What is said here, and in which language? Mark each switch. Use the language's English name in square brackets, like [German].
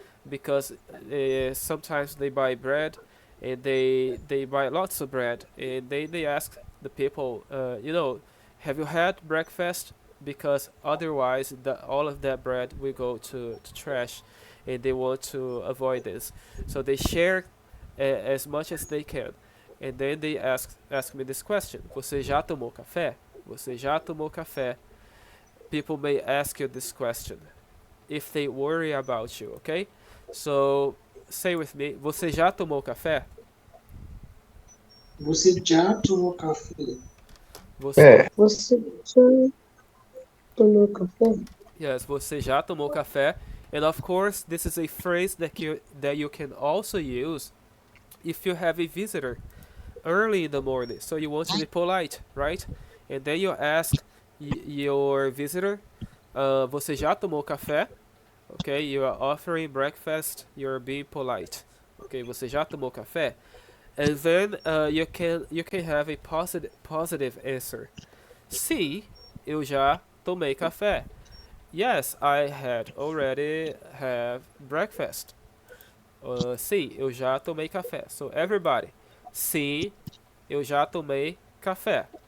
[English] Because sometimes they buy bread, and they buy lots of bread, and they ask the people, you know, have you had breakfast? Because otherwise, all of that bread will go to trash, and they want to avoid this. So they share as much as they can. And then they ask me this question: [Portuguese] Você já tomou café? Você já tomou café? [English] People may ask you this question if they worry about you, okay? So say with me: [Portuguese] Você já tomou café? Você já tomou café? Você Você já tomou café? Yes, você já tomou café? [English] And of course, this is a phrase that you can also use if you have a visitor early in the morning. So you want to be polite, right? And then you ask your visitor, [Portuguese] você já tomou café? [English] Okay, you are offering breakfast, you're being polite. Okay, [Portuguese] você já tomou café? [English] And then you can have a positive answer. [Portuguese] Sim, eu já tomei café. [English] Yes, I had already have breakfast. [Portuguese] Sim, eu já tomei café. [English] So everybody, [Portuguese] sim, eu já tomei café.